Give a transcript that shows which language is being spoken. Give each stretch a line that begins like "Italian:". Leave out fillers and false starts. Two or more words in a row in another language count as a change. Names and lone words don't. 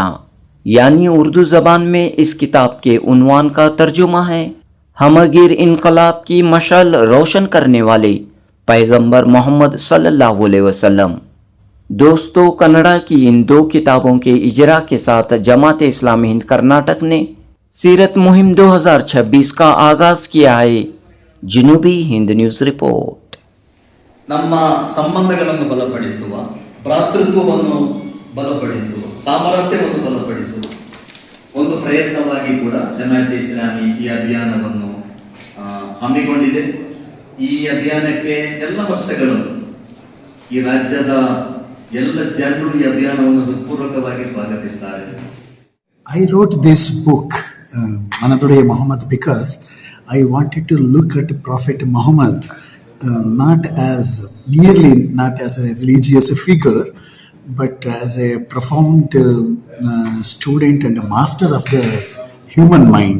Urdu: یعنی اردو زبان میں اس کتاب کے عنوان کا ترجمہ ہے ہمہ گیر انقلاب کی مشعل روشن کرنے والے پیغمبر محمد
Arabic: صلی اللہ علیہ وسلم.
Urdu: دوستو، کنڑ کی ان 2 کتابوں کے اجرا کے ساتھ جماعت اسلامی ہند کرناٹک نے سیرت مہم 2026 کا آغاز کیا ہے. جنوبی ہند
English: news report.
Kannada: ನಮ್ಮ ಸಂಬಂಧಗಳನ್ನು ಬಲಪಡಿಸುವ, ಭ್ರಾತೃತ್ವವನ್ನು ಬಲಪಡಿಸುವ, ಸಾಮರಸ್ಯವನ್ನು ಬಲಪಡಿಸುವ ಒಂದು ಪ್ರಯತ್ನವಾಗಿ ಕೂಡ ಜಮಾಯತ್ ಇಸ್ಲಾಮಿ ಈ ಅಭಿಯಾನವನ್ನು ಹಮ್ಮಿಕೊಂಡಿದೆ. ಈ ಅಭಿಯಾನಕ್ಕೆ ಎಲ್ಲ ವರ್ಷಗಳು ಈ ರಾಜ್ಯದ ಎಲ್ಲ ಜನರು ಈ ಅಭಿಯಾನವನ್ನು ಹೃತ್ಪೂರ್ವಕವಾಗಿ ಸ್ವಾಗತಿಸುತ್ತಾರೆ.
English: I wrote this book, Manadodeya Muhammad, because I wanted to look at Prophet Muhammad not as a religious figure, but as a profound student and a master of the human mind.